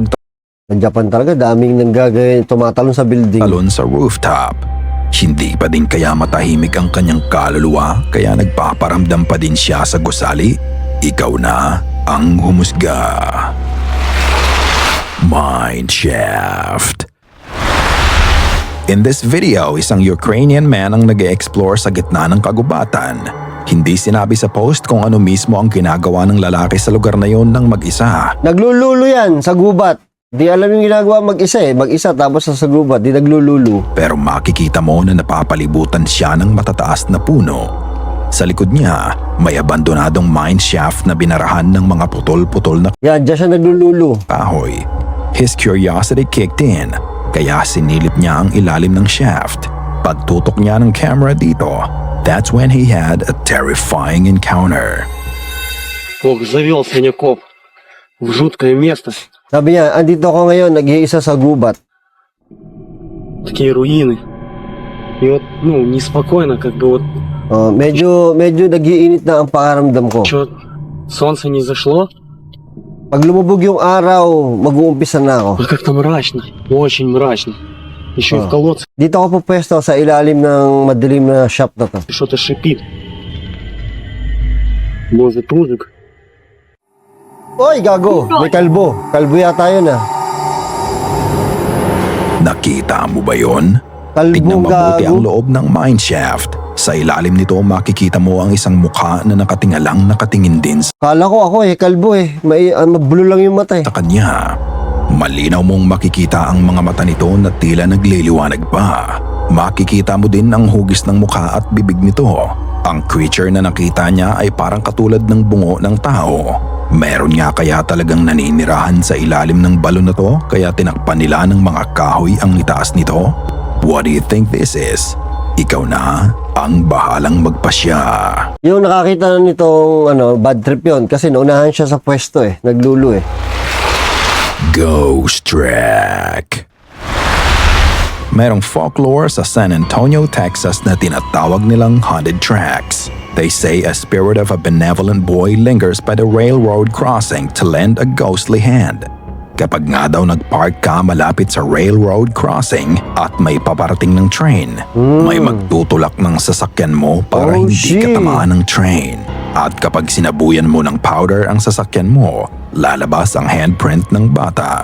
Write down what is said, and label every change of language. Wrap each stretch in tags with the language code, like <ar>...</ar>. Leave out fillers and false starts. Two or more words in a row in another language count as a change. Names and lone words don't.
<tl>Sa Japan talaga, daming nanggagawin, tumatalon sa building. pagtalon sa rooftop. Hindi pa din kaya matahimik ang kanyang kaluluwa kaya nagpaparamdam pa din siya sa gusali? Ikaw na ang humusga. Mineshaft.</tl> <en>In this video,</en> <tl>isang Ukrainian man ang nag-e-explore sa gitna ng kagubatan. Hindi sinabi sa post kung ano mismo ang ginagawa ng lalaki sa lugar na yon ng mag-isa. Naglululo yan sa gubat. Di alam yung ginagawa mag-isa eh. Mag-isa tapos sa gubat, di naglululo. Pero makikita mo na napapalibutan siya ng matataas na puno. Sa likod niya, may abandonadong mineshaft na binarahan ng mga putol-putol na Yan, dyan siya naglululo. kahoy.</tl> <en>His curiosity kicked in,</en> <tl>kaya sinilip niya ang ilalim ng shaft. Pagtutok niya ng camera dito,</tl> <en>that's when he had a terrifying encounter.</en> <ru>Ох, завелся не коп. В жуткое место.</ru> <tl>Sabi niya, andito ako ngayon, nag-iisa sa gubat.</tl> <ru>Такие руины. И вот, ну, неспокойно, как бы вот,</ru> <tl>Medyo nag-iinit na ang pakaramdam ko.</tl> <ru>что солнце не зашло,</ru> <tl>Pag lumubog yung araw, mag-uumpisa na ako.</tl> <ru>а как-то мрачно, очень мрачно. Еще и в колодце</ru> <tl>Dito ako pupwesto sa ilalim ng madilim na shop na to.</tl> <ru>что-то шипит. Может, мужик?</ru> <tl>Oy, gago! May kalbo. Kalbo yata yun ah. Nakita mo ba yon? Kalbong Tignan mabuti ang gago. loob ng mineshaft. Sa ilalim nito makikita mo ang isang mukha na nakatingalang nakatingin din Kala ko ako eh, kalbo eh. Mabulo lang yung mata eh. sa kanya. Malinaw mong makikita ang mga mata nito na tila nagliliwanag pa. Makikita mo din ang hugis ng mukha at bibig nito. Ang creature na nakita niya ay parang katulad ng bungo ng tao. Meron nga kaya talagang naninirahan sa ilalim ng balon na to kaya tinakpan nila ng mga kahoy ang itaas nito?</tl> <en>What do you think this is?</en> <tl>Ikaw na ang bahalang magpasya. Yung nakakita na nitong</tl> <en>bad trip</en> <tl>yon kasi naunahan siya sa pwesto naglulo Ghost Track. Merong folklore sa San Antonio, Texas na tinatawag nilang</tl> <en>haunted tracks. They say a spirit of a benevolent boy lingers by the railroad crossing to lend a ghostly hand.</en> <tl>Kapag nga daw nagpark ka malapit sa</tl> <en>railroad crossing</en> <tl>at may paparating ng train, may magtutulak ng sasakyan mo para</tl> <en>Oh,</en> <tl>hindi</tl> <en>shit.</en> <tl>ka tamaan ng train. At kapag sinabuyan mo ng powder ang sasakyan mo, lalabas ang handprint ng bata.</tl>